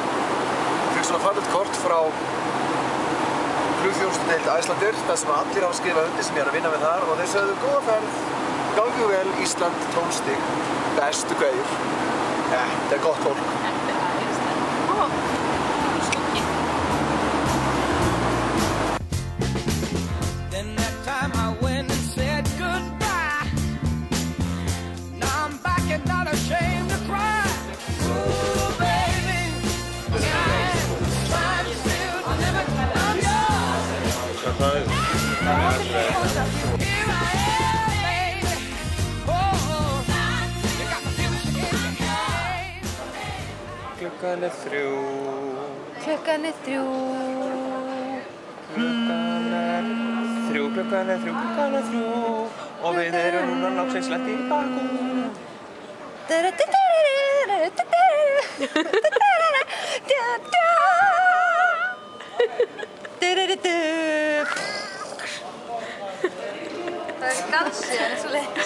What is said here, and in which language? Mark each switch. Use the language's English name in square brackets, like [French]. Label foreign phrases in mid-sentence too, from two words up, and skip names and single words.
[Icelandic] Ég fikk svona fallegt kort frá flugþjónustudeild Icelandair, þar sem allir hafa skrifað undir sem ég er að vinna með þar og þeir sögðu góða ferð, gangi vel, Ísland, 12 stig, bestu kveðjur. Þetta er gott fólk. Þetta er æðislegt. Ó, skuggi. [English] Then that time I went and said goodbye. Now I'm back and not ashamed to cry. Ooh, baby, I am trying to still never I'm yours. [Icelandic] Hvað það er? [English] Here I am, baby. Oh, you got my feelings in your hand. [Icelandic] Klukkan er 3. Klukkan er 3. Klukkan er 3 og við erum núna loksins lent í Bakú. Það er gansið eins og leiðis.